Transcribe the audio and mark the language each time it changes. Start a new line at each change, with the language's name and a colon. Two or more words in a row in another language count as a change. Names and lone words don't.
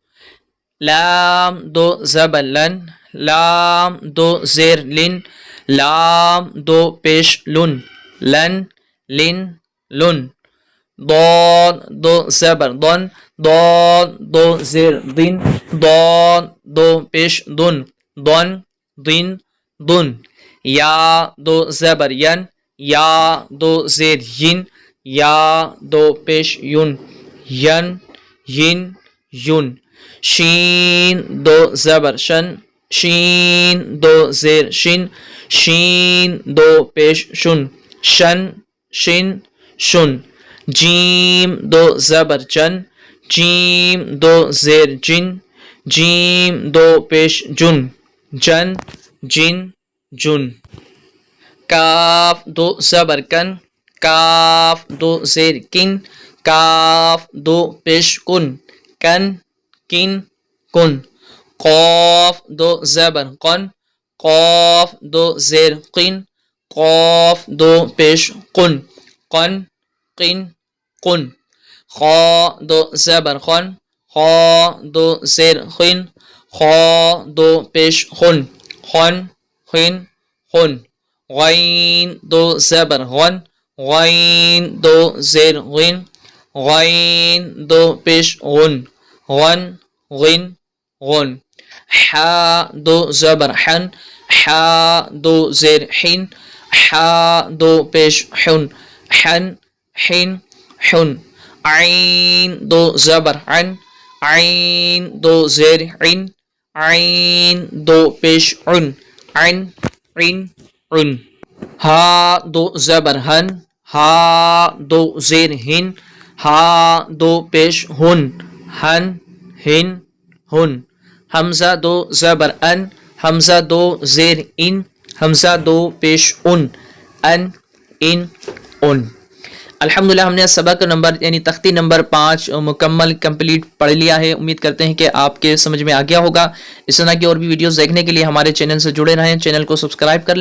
Urdu: لام 2 زبر لن، لام 2 زیر لن، لام 2 پیش لن، لن لن لن۔ ضاد 2 زبر ضن، ضاد 2 زیر ضن، ضاد 2 پیش ضن، ضن ضن ضن۔ یا 2 زبر ین، یا 2 زیر ین، یا 2 پیش ین، ین ین ین۔ شین دو زبر شن، شین دو زیر شین، شین دو پیش شن، شن شن شن، جیم دو زبر جن، جیم دو زیر جن، جیم دو پیش جن، جن جن جن، کاف دو زبر کن، کاف دو زیر کن، کاف دو پیش کن، کن کن کن، قاف دو زبر قن، قاف دو زیر قن، قاف دو پیش قن، قن قن قن، خا دو زبر خن، خا دو زیر خن، خا دو پیش خن، خن خن خن، غین دو زبر غن، غین دو زیر غن، غین دو پیش غن، غن غن غن، حا دو زبر حن، حا دو زیر حن، حا دو پیش حن، حن حن حن، عین دو زبر عن، عین دو زیر عن، عین دو پیش عن، عن عن عن، ہا دو زبر ہن، ہا دو زیر ہن، ہا دو پیش ہن، ہن ہن ہن، حمزہ دو زبر ان، حمزہ دو زیر ان، حمزہ دو پیش ان، ان ان ان۔ الحمدللہ ہم نے سبق نمبر یعنی تختی نمبر 5 مکمل کمپلیٹ پڑھ لیا ہے۔ امید کرتے ہیں کہ آپ کے سمجھ میں آ گیا ہوگا۔ اس طرح کی اور بھی ویڈیوز دیکھنے کے لیے ہمارے چینل سے جڑے رہیں، چینل کو سبسکرائب کر لیں۔